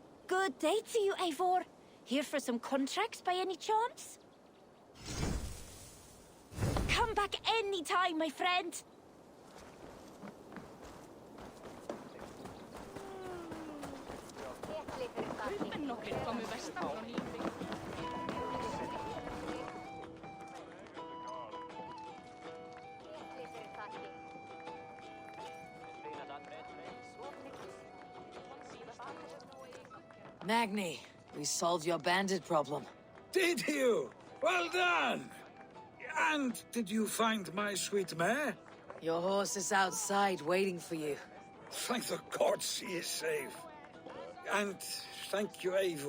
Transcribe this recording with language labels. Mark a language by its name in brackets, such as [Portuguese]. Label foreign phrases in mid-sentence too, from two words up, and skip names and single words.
[English] good day to you, Eivor. Here for some contracts by any chance? Come back any time, my friend. [Icelandic] Kaupennokrit komu vestan frá Nýbyggð. [English] Magni, we solved your bandit problem. Did you? Well done! And did you find my sweet mare? Your horse is outside waiting for you. Thank the gods she is safe. And thank you, Eivor.